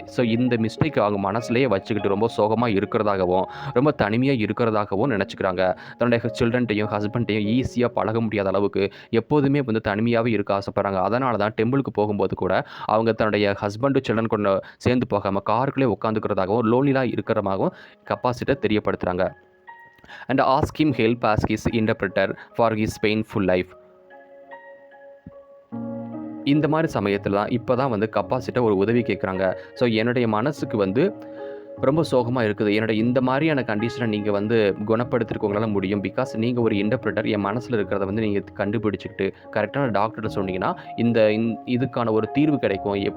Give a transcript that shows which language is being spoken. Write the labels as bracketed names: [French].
[Tamil] So இந்த mistake அவங்க மனசுலேயே வச்சுக்கிட்டு ரொம்ப சோகமாக இருக்கிறதாகவும் ரொம்ப தனிமையாக இருக்கிறதாகவும் நினச்சிக்கிறாங்க. தன்னுடைய சில்ட்ரன்ட்டையும் ஹஸ்பண்ட்டையும் ஈஸியாக பழக முடியாத அளவுக்கு எப்போதுமே வந்து தனிமையாகவே இருக்க ஆசைப்படுறாங்க. அதனால தான் டெம்பிளுக்கு போகும்போது கூட அவங்க தன்னுடைய ஹஸ்பண்டு சில்ட்ரன் கொண்டு சேர்ந்து போகாமல் காருக்குள்ளே உட்காந்துக்கிறதாகவும் லோன்லியாக இருக்கிறதாகவும் கப்பாசிட்ட தெரியப்படுத்துகிறாங்க. [English] And ask him help as his interpreter for his painful life. [Tamil] இந்த மாதிரி சமயத்தில் தான் இப்போ தான் வந்து கப்பாசிட்ட ஒரு உதவி கேட்குறாங்க. ஸோ என்னுடைய மனசுக்கு வந்து ரொம்ப சோகமாக இருக்குது, என்னுடைய இந்த மாதிரியான கண்டிஷனை நீங்கள் வந்து குணப்படுத்திருக்க உங்களால் முடியும். பிகாஸ் நீங்கள் ஒரு இன்டர்பிரட்டர், என் மனசில் இருக்கிறத வந்து நீங்கள் கண்டுபிடிச்சிக்கிட்டு கரெக்டான டாக்டர்கிட்ட சொன்னீங்கன்னா இதுக்கான ஒரு தீர்வு கிடைக்கும்.